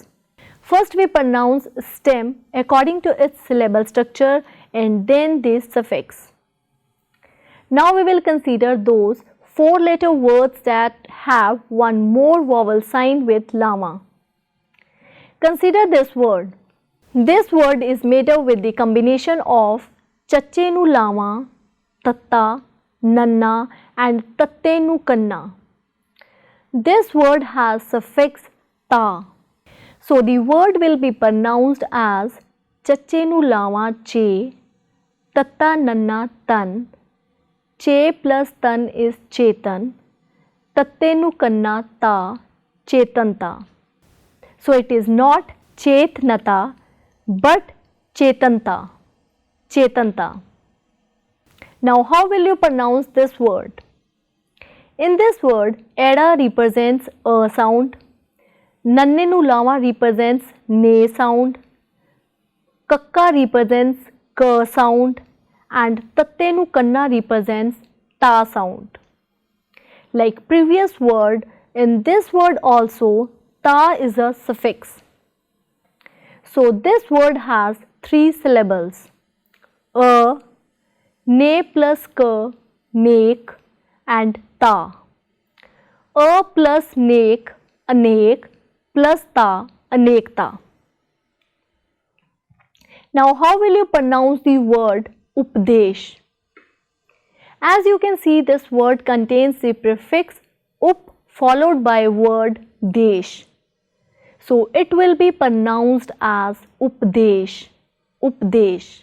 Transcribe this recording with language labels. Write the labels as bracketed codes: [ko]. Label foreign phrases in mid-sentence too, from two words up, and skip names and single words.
[en] First we pronounce stem according to its syllable structure and then the suffix. Now we will consider those 4-letter words that have one more vowel sign with lama. Consider this word. This word is made up with the combination of chache nu lama, tatta, nanna and tatte nu kanna. This word has suffix ta. So the word will be pronounced as chache nu lama che, tatta nanna tan, che plus tan is chetan, tatte nu kanna ta, chetanta. So it is not chetnata but chetanta, chetanta. Now how will you pronounce this word? In this word, Eda represents a sound, Nanne nu lama represents ne sound, Kakka represents ka sound and Tatte nu kanna represents ta sound. Like previous word, in this word also ta is a suffix. So this word has 3 syllables, a, ne plus ka, nek and ta, a plus nek, anek plus ta, anekta. Now how will you pronounce the word updesh? As you can see, this word contains the prefix up followed by word desh. So it will be pronounced as updesh, updesh.